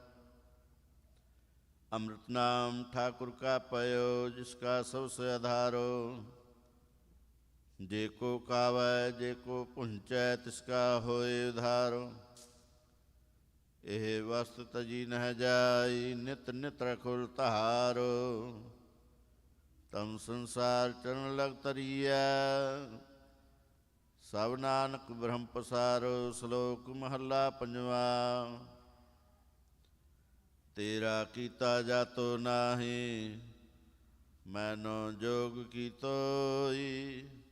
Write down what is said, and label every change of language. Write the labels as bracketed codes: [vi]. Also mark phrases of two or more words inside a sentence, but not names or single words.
[pa] ਅੰਮ੍ਰਿਤ ਨਾਮ ਠਾਕੁਰ ਕਾ ਪਯੋ ਜਿਸਕਾ ਸਬਸੇ ਆਧਾਰੋ। ਜੇਕੋ ਕਾਵੈ ਜੇਕੋ ਪੁੰਚੈ ਤਿਸਕਾ ਹੋਏ ਉਧਾਰੋ। ਏਹ ਵਸਤ ਤਜੀ ਨਹ ਜਾਈ ਨਿਤ ਨਿਤ ਰਖੁਲ ਤਹਾਰੋ। ਤਮ ਸੰਸਾਰ ਚਰਨ ਲਗ ਤਰੀਐ। ਸਭ ਨਾਨਕ ਬ੍ਰਹਮ ਪਸਾਰੋ। ਸ਼ਲੋਕ ਮਹੱਲਾ ਪੰਜਵਾ। ਤੇਰਾ ਕੀਤਾ ਜਾਤੋ ਨਾਹੀ, ਮੈਨੋ ਜੋਗ ਕੀਤੋਈ।